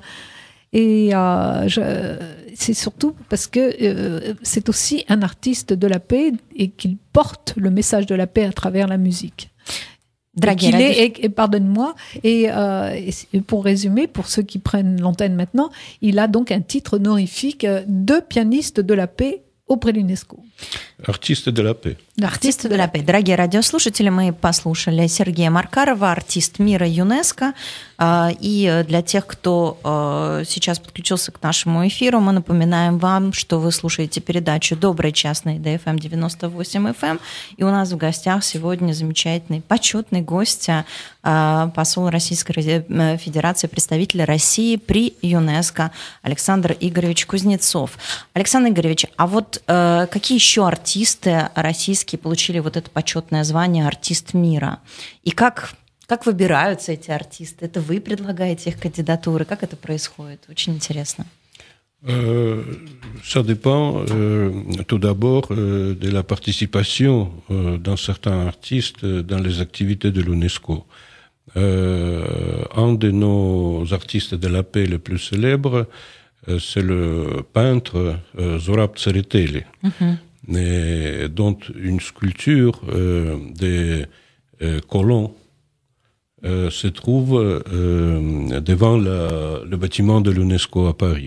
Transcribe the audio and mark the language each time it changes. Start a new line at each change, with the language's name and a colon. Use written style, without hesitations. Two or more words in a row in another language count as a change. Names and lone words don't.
French: Et c'est surtout parce que c'est aussi un artiste de la paix et qu'il porte le message de la paix à travers la musique. Pardonne-moi, et pour résumer, pour ceux qui prennent l'antenne maintenant, il a donc un titre honorifique de pianiste de la paix auprès de l'UNESCO. Артисты de la paix. Артисты de la paix.
Russian: Дорогие радиослушатели, мы послушали Сергея Маркарова, артист мира ЮНЕСКО. И для тех, кто сейчас подключился к нашему эфиру, мы напоминаем вам, что вы слушаете передачу «Добрый час» на ИДФМ 98 FM. И у нас в гостях сегодня замечательный, почетный гость, посол Российской Федерации, представитель России при ЮНЕСКО Александр Игоревич Кузнецов. Александр Игоревич, а вот какие еще артисты российские получили вот это почетное звание «Артист мира»? И как выбираются эти артисты? Это вы предлагаете их кандидатуры? Как это происходит? Очень интересно.
French: Ça dépend tout d'abord de la participation d'un certain artiste dans les activités de l'UNESCO. Un de nos artistes de la paix les plus célèbres, c'est le peintre Zurab Tsereteli, dont une sculpture des colons se trouve devant le bâtiment de l'UNESCO à Paris.